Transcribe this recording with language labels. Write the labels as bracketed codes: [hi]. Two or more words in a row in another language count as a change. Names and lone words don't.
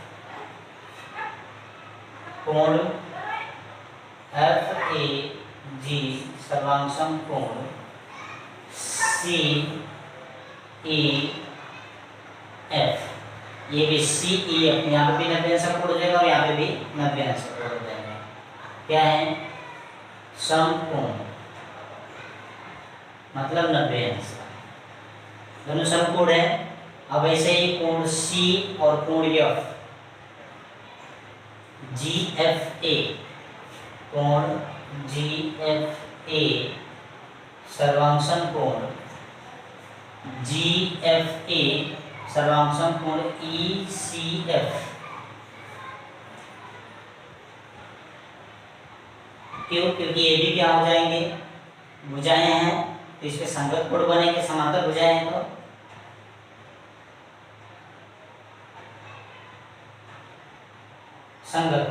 [hi] कोण FAG सर्वांशम कोण CEF, ये भी CEF, यहाँ पे भी 90 अंश कोण हो जाएगा और यहाँ पे भी 90 अंश कोण हो जाएगा। क्या है? समकोण, मतलब 90 अंश, दोनों समकोण है। अब ऐसे ही कोण C और कोण F, GFA, कोण GFA सर्वांशम कोण GFA सर्वांशम कोण ECF, क्यों? क्योंकि ये भी क्या हो जाएंगे? भुजाएं हैं, तो इसके संगत कोण बनेंगे, समांतर भुजाएं हैं तो संगत।